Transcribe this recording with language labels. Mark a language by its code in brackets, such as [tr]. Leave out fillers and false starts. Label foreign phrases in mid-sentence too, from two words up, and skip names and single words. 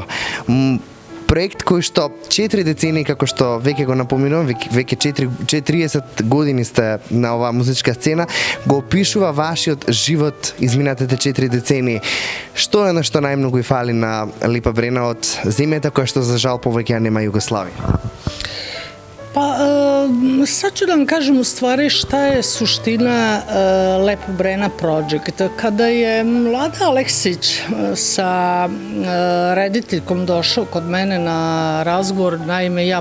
[mk] Проект кој што 4 децени, како што веќе го напоминувам, веќе 30 години сте на оваа музичка сцена, го опишува вашиот живот изминатите 4 децени. Што е на што најмногу и фали на Лепа Брена од земјата која што за жал повеќе нема Југославија? [sr] Sad ću da vam kažem u stvari šta je suština Lepa Brena Project. Kada je Vlada Aleksić sa rediteljkom došao kod mene na razgovor, naime ja